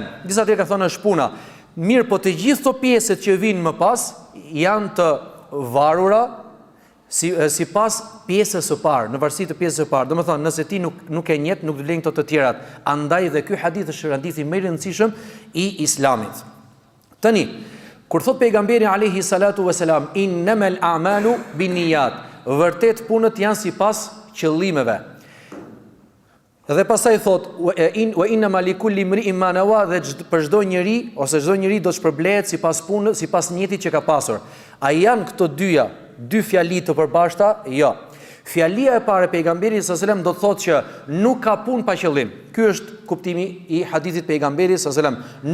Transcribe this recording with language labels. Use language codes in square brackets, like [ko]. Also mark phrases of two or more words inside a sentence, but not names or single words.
[sq] Disa tjerë kanë thënë është puna. Mirë, po të gjithë këto pjesët që vinë më pas janë të varura sipas pjesës së parë, në varësi të pjesës së parë. Domethënë, nëse ti nuk e njeh, nuk do lejnë këto të tjerat. Andaj dhe ky hadith është hadithi më i rëndësishëm i Islamit. Tani, kur thot pejgamberi [ar] عليه الصلاة والسلام إنما الأعمال بالنيات, [sq] vërtet punët janë sipas qëllimeve. Dhe pastaj thot [ar] وإنما لكل امرئ ما نوى, [sq] dhe për çdo njeri ose çdo njeri do të shpërblehet sipas punës, sipas niyetit që ka pasur. A janë këto dy fjali të përbashkëta? Jo. Fjalia e parë e pejgamberit [ar] صلى الله عليه وسلم [sq] do të thotë që nuk ka punë pa qëllim. Ky është kuptimi i hadithit pejgamberit [ar] صلى الله عليه وسلم.